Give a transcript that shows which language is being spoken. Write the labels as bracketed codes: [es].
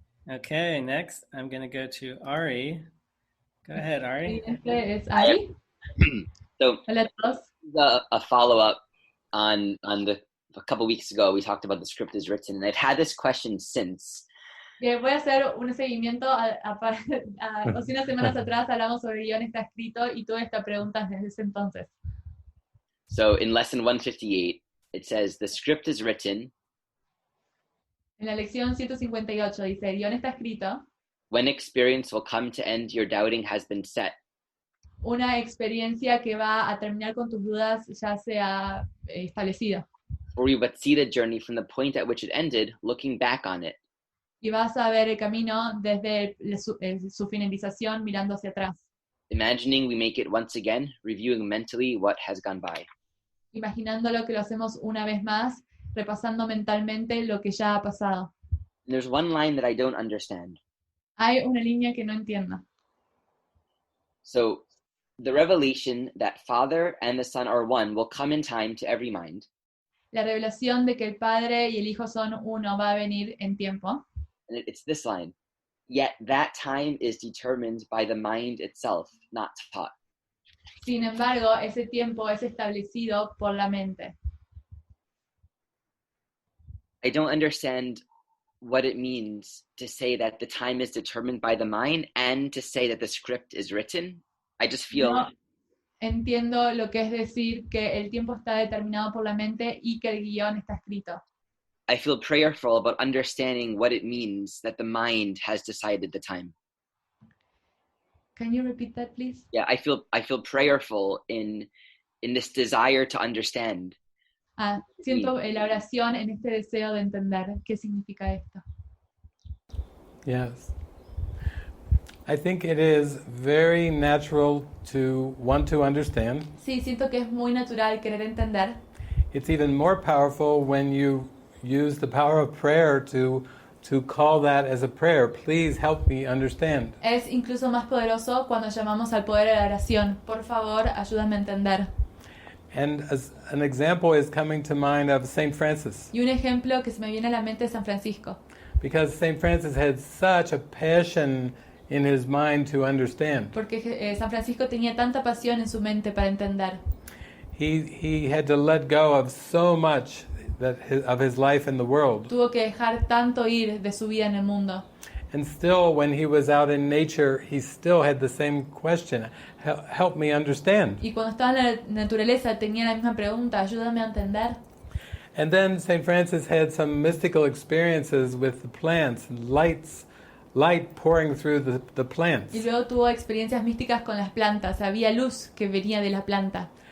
[en] Okay, next I'm going to go to Ari. Go ahead, Ari. [es] Este es Ari. So, Hola a todos. [en] a follow-up on a couple weeks ago, we talked about the script is written, and I've had this question since. [es] Voy a hacer un seguimiento. Hace unas semanas atrás hablamos sobre guión está escrito y tuve esta pregunta desde ese entonces. [en] So in lesson 158, it says, the script is written [es] En la lección 158 dice, el guión está escrito, [en] when experience will come to end your doubting has been set. [es] una experiencia que va a terminar con tus dudas ya se ha establecido. [en] For we but see the journey from the point at which it ended, looking back on it. [es] Y vas a ver el camino desde su finalización mirando hacia atrás. [en] Imagining we make it once again, reviewing mentally what has gone by. [es] Imaginándolo que lo hacemos una vez más, repasando mentalmente lo que ya ha pasado. [en] And there's one line that I don't understand. [es] Hay una línea que no entiendo. [en] So the revelation that Father and the Son are one will come in time to every mind. [es] La revelación de que el Padre y el Hijo son uno va a venir en tiempo. [en] And it's this line. Yet that time is determined by the mind itself, not taught. [es] Sin embargo, ese tiempo es establecido por la mente. [en] I don't understand what it means to say that the time is determined by the mind and to say that the script is written. I just feel... [es] No entiendo lo que es decir que el tiempo está determinado por la mente y que el guión está escrito. [en] I feel prayerful about understanding what it means that the mind has decided the time. Can you repeat that, please? Yeah, I feel prayerful in this desire to understand. [es] Siento la oración en este deseo de entender qué significa esto. [en] Yes. I think it is very natural to want to understand. [es] Sí, siento que es muy natural querer entender. [en] It's even more powerful when you use the power of prayer to call that as a prayer. Please help me understand. [es] Es incluso más poderoso cuando llamamos al poder de la oración. Por favor, ayúdame a entender. [en] And as an example is coming to mind of St. Francis. [es] Y un ejemplo que se me viene a la mente es San Francisco. [en] Because St. Francis had such a passion in his mind to understand. [es] Porque San Francisco tenía tanta pasión en su mente para entender. [en] He had to let go of so much of his life in the world. [es] Tuvo que dejar tanto ir de su vida en el mundo. [en] And still, when he was out in nature, he still had the same question. Help me understand. [es] Y cuando estaba en la naturaleza tenía la misma pregunta, ayúdame a entender. [en] And then St. Francis had some mystical experiences with the plants, and light pouring through the plants. [es] Y luego tuvo experiencias místicas con las plantas, había luz que venía de la planta.